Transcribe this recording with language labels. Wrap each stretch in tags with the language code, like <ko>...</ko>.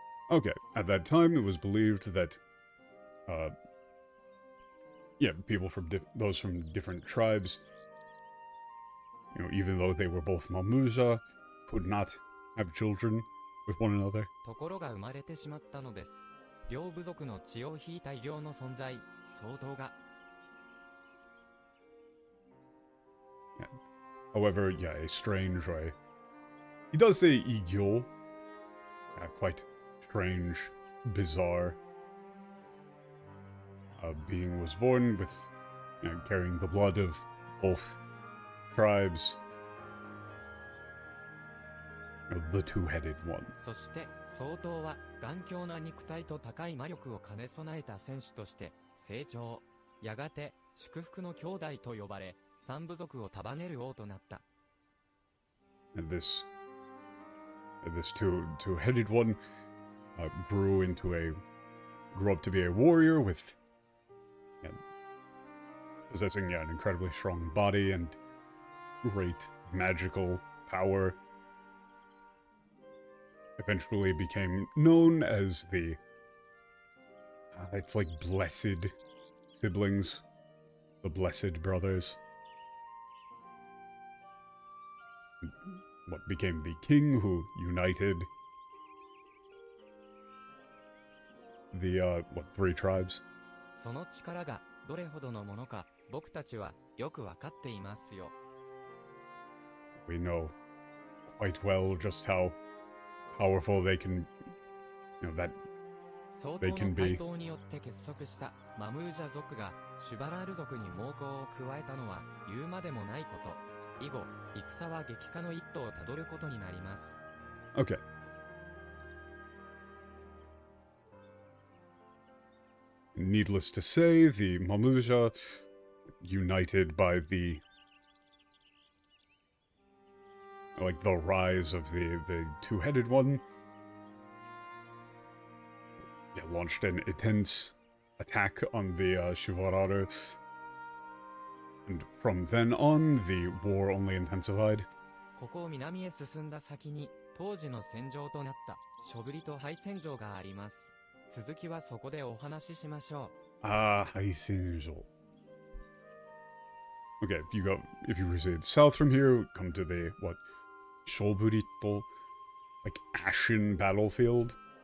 <en>Okay, at that time it was believed that, people from those from different tribes, even though they were both Mamuja, could not have children with one another.</en> <ja>ところが生まれてしまったのです。両部族の血を引いた異形の存在、相当が。</ja> <en>However, a strange, right? He does say Igyo. Quite strange, bizarre. Being was born with, carrying the blood of both tribes. The two-headed one.</en> <ja>そして相当は頑強な肉体と高い魔力を兼ね備えた戦士として成長。やがて祝福の兄弟と呼ばれ、三部族を束ねる王となった。</ja> <en>And this two-headed one grew up to be a warrior with possessing an incredibly strong body and great magical power. Eventually became known as the it's like blessed siblings, the blessed brothers. What became the king who united the three tribes.</en> <ja>その力がどれほどのものか僕たちはよくわかっていますよ。</ja> <en>We know quite well just how powerful they can, that they can be.</en> <ja>相当の台頭によって結束したマムージャ族がシュバラール族に猛攻を加えたのは言うまでもないこと。以後、戦は激化の一途をたどることになります。</ja> <en>Okay. Needless to say, the Mamuja, united by the rise of the two-headed one, launched an intense attack on the Shivararu, and from then on, the war only intensified.</en> <ja>ここを南へ進んだ先に当時の戦場となったショブリとハイ戦場があります。続きはそこでお話ししましょう。 Haisenjo.</ja> <en>Okay, if you proceed south from here, come to the, Shoburito, like ashen battlefield.</en>